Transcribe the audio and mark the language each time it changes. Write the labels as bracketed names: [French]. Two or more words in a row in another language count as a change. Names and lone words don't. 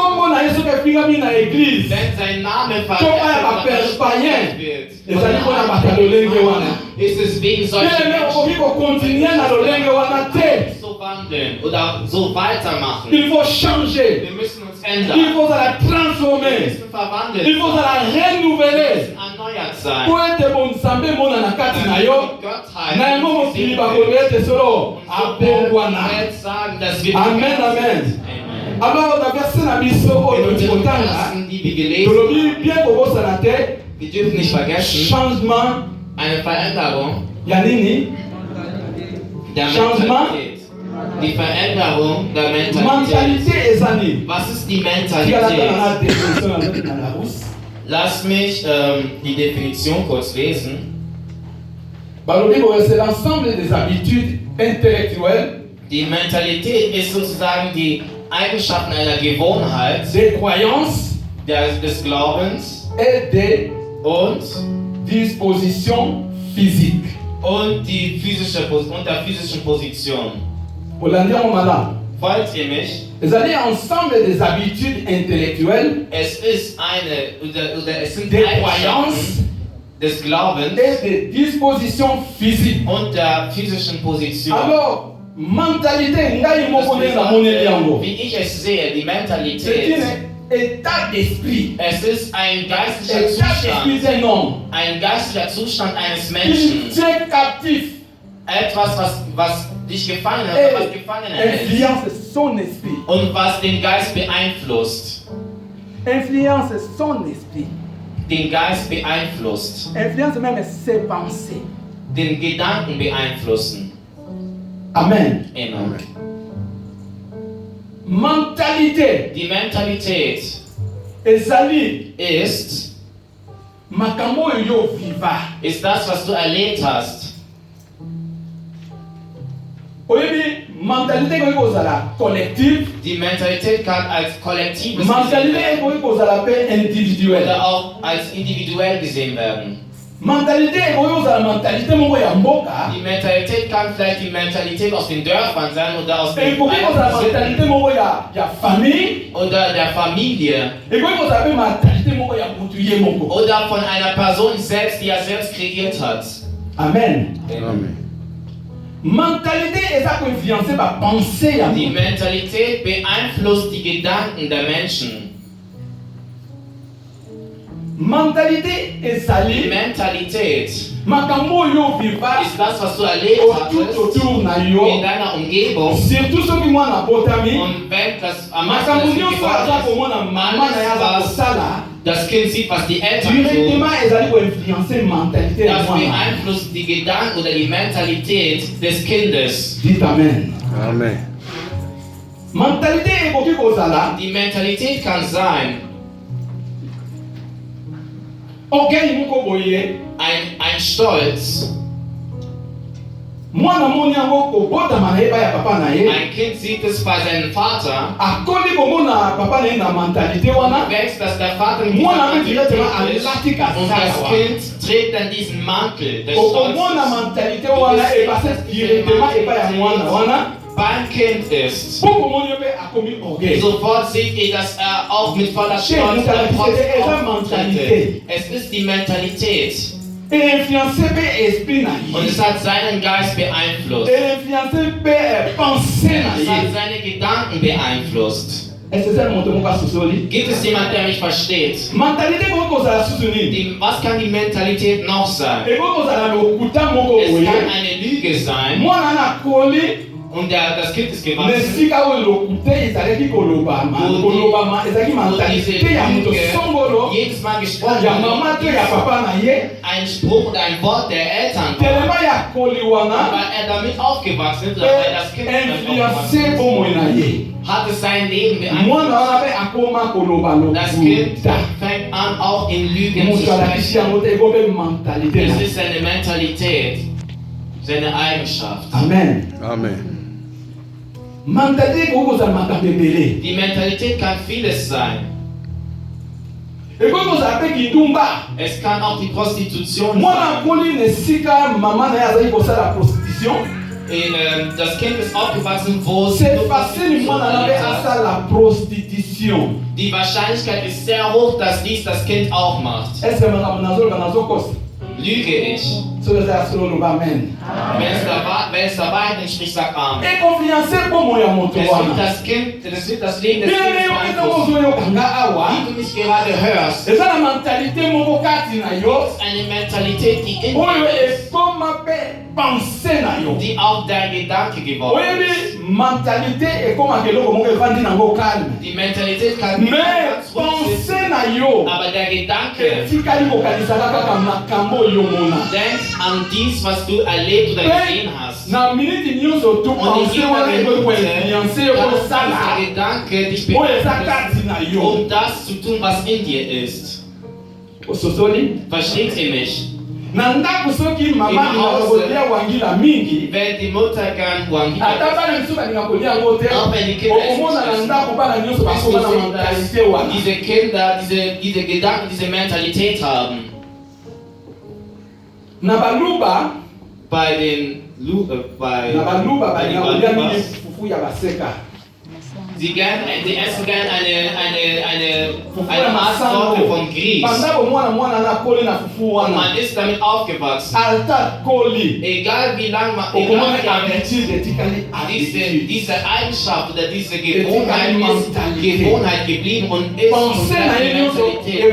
[German] Wenn sein Name verwendet wird, ist es wegen solchen Menschen, so wandeln oder so weitermachen. Wir müssen uns ändern. Wir müssen verwandeln. Wir müssen erneuert sein. Sagen, dass wir [French] Amen. Alors, la version [Lingala] à biso, [German] wir dürfen nicht vergessen, [French] changement, [German] eine Veränderung [Lingala] Yanini, [German] der Mentalität. Die Veränderung der Mentalität. Was ist die Mentalität? Lass mich die Definition kurz lesen. [French] C'est l'ensemble des habitudes intellectuelles. [German] Die Mentalität ist sozusagen die Eigenschaften einer Gewohnheit, [French] des croyances, [German] des Glaubens [French] et des dispositions physiques [German] und der physischen Position. Folgt ihr mich? [French] Vous allez ensemble des habitudes intellectuelles, [German] Es ist es sind [French] des [German] Eigenschaften [French] croyances [German] des Glaubens [French] et des dispositions physiques. [German] und der physischen Position. [Lingala] Alors, mentalité, ngai moko nde namoneli yango. [German] Wie ich es sehe, die [French] C'est [German] Mentalität, [French] un état d'esprit. [German] es ist ein geistlicher [French] État d'esprit [German] Zustand, [French] d'un homme. [German] ein geistlicher Zustand eines [French] Il [German] Menschen. [French] tient captif, [German] Etwas, was dich gefangen hat, was gefangen hält [French] influence son esprit. [German] und was den Geist beeinflusst. [French] Influence son esprit. [German] Den Geist beeinflusst. [French] Influence même ses pensées. [German] Den Gedanken beeinflussen. Amen. Amen. [French] Mentalité. [German] Die Mentalität [Lingala] Ezali. [German] ist [Lingala] Makambo yo viva. [German] das, was du erlebt hast. [Lingala] Oyebi, mentalité ko kozala collective. [German] Die Mentalität kann als kollektives [Lingala] Mentalité [German] gesehen [Lingala] ko kozala pe individuelle. [German] oder auch als individuell gesehen werden. [Lingala] Mentalité ko kozala mentalité moko ya mboka. [German] Die Mentalität kann vielleicht die Mentalität aus den Dörfern sein oder aus [French] Et [German] den [Lingala] ko kozala mentalité moko ya famille. [German] oder der Familie [Lingala] Et ko kozala pe mentalité moko ya mutu ye moko. [German] oder von einer Person selbst, die er selbst kreiert hat. Amen. Amen. [French] Mentalité est ça influencée par pensée ya [German] Die [Lingala] mutu. [German] Mentalität beeinflusst die Gedanken der Menschen. [Lingala] Mentalité [German] Die [Lingala] ezali [German] Mentalität [Lingala] makambo yo viva [German] ist das, was du erlebt hattest [Lingala] autour na [German] in [Lingala] yo. [German] deiner Umgebung. [Lingala] Surtout soki mwana botami. [German] Und wenn das am meisten [Lingala] Makambo [German] das Kind [Lingala] nyonso aza [German] geworden [Lingala] komona mama na ye aza [German] alles, was [Lingala] kosala. [German] das Kind sieht, was die Eltern tun, [Lingala] Directement ezali koinfluence mentalité ya [German] das [Lingala] mwana. [German] beeinflusst die Gedanken oder die Mentalität des Kindes. [French] Dites amen. Amen. [Lingala] Mentalité ekoki kozala [German] Die Mentalität kann sein, [Lingala] orgueil moko boye. [German] ein Stolz. [Lingala] Mwana moni yango kobotama na ye ba ya papa na ye. [German] Ein Kind sieht es bei seinem Vater, [Lingala] Akoli komona papa na ye na mentalité wana. [German] wächst, dass der Vater mit [Lingala] Mwana mpe [German] dieser [Lingala] directement [German] Mentalität ist [Lingala] alati [German] und [Lingala] kasala [German] das [Lingala] wana. [German] Kind trägt dann diesen Mantel des [Lingala] Okomona [German] Stolzes. [Lingala] mentalité wana epase directement epai ya mwana wana. [German] Beim Kind ist. [Lingala] Poko moni yo mpe akomi orgueil. [German] Sofort seht ihr, dass er auch mit voller [French] Chez [German] Stolz [French] nous, [German] und Trotz [French] c'est la [German] auftritt. [French] mentalité. [German] Es ist die Mentalität [Lingala] Influencé pe esprit na [German] und [Lingala] ye. [German] es hat seinen Geist beeinflusst. [Lingala] Influencé pe pensée na [German] Es hat [Lingala] ye. [German] seine Gedanken beeinflusst. [French] Est-ce que c'est [Lingala] moto moko asusoli? [German] Gibt es jemanden, der mich versteht? [Lingala] Mentalité moko kozala susu nini? [German] Was kann die Mentalität noch sein? [Lingala] Eko kozala lokuta moko [German] Es [Lingala] boye. [German] kann eine Lüge sein [Lingala] Mwana na koli [German] und das Kind ist [Lingala] na [German] gewachsen. [Lingala] esika oyo lokute ezalaki kolobama. Kolobama ezalaki [German] Und diese [Lingala] mentalité ya moto [German] Lüge [Lingala] songolo. [German] jedes Mal gesprochen [Lingala] Ya mama to ya papa na ye. [German] ein Spruch oder ein Wort der Eltern war. [Lingala] Telema ya koli wana. [German] Weil er damit aufgewachsen ist, oder weil das Kind damit aufgewachsen [Lingala] Influencé bomoi na ye. [German] ist, hat es sein Leben [Lingala] Mwana [German] beeinflusst. [Lingala] wana pe akoma koloba [German] Das Kind [Lingala] lokuta. [German] fängt an, auch in Lügen zu [Lingala] Moto alakisi [German] sprechen. [Lingala] yango te eko pe mentalité na [German] Es [Lingala] ye. [German] ist seine Mentalität, seine Eigenschaft. Amen. Amen. [Lingala] Mentalité ekoki kozala makambo ebele. [German] Die Mentalität kann vieles sein. [Lingala] Ekoki kozala pe kindumba. [German] Es kann auch die Prostitution [Lingala] Mwana [German] sein. [Lingala] akoli na esika mama na ye azali kosala prostitution. [German] Das Kind ist aufgewachsen, wo es [French] C'est facile [Lingala] mwana na pe asala prostitution. [German] Die Wahrscheinlichkeit ist sehr hoch, dass dies das Kind auch macht. [French] Est-ce que [Lingala] makambo nazoloba nazokosa? [German] Lüge ich. [Lingala] Soki ezala solo loba amen. [German] Wenn es der Wahrheit entspricht, sagt Amen. [Lingala] Ekonfluence bomoi ya moto [German] Es [Lingala] wana. [German] wird das Leben des [Lingala] Bien [German] Kindes [Lingala] yo eza [German] beeinflussen. [Lingala] ozoyokanga awa. [German] Wie du mich gerade hörst, [Lingala] Eza na mentalité moko kati na yo. [German] ist eine Mentalität, die in [Lingala] Oyo [German] dir ist, [Lingala] ekoma pe pensée na yo. [German] die auch dein Gedanke geworden [Lingala] Oyebi [German] ist. [Lingala] mentalité ekomaka eloko moko evandi nango calme. [German] Die Mentalität kann [Lingala] Mais [German] ganz ruhig sitzen, [Lingala] pensée na yo [German] aber der Gedanke [Lingala] etikali kokanisaka kaka makambo oyo omona. [German] denkt an dies, was du erlebt oder gesehen hast. [Lingala] Na minute nyonso tu [German] Und in [Lingala] pensée [German] jeder [Lingala] wana ekoki [German] Minute [Lingala] koinfluence [German] kann [Lingala] ekosala [German] dieser Gedanke dich [Lingala] oyo eza [German] beeinflussen, [Lingala] kati na yo. [German] um das zu tun, was in dir ist. [Lingala] Ososoli [German] Versteht ihr mich? [Lingala] na ndako soki mama [German] Im [Lingala] alingaka [German] Hause. [Lingala] kolia wangila mingi [German] Wenn die Mutter gern Wangila [Lingala] ata bana misusu balinga kolia yango te [German] Auch wenn die Kinder [Lingala] okomona na [German] essen. [Lingala] ndako bana nyonso [German] Wirst [Lingala] bakoma [German] du [Lingala] na [German] sehen, dass [Lingala] mentalité wana. [German] diese Kinder diese Gedanken, diese Mentalität haben. [Lingala] Na baluba [German] Bei den [Lingala] na baluba [German] bei den [Lingala] balinga kolia mingi [German] Balubas [Lingala] fufu ya baseka. [German] Die essen gern eine Maßsorte von Grieß. Und man ist damit aufgewachsen. Egal wie lange man diese Eigenschaft oder diese Gewohnheit ist Gewohnheit geblieben und ist und die Mentalität.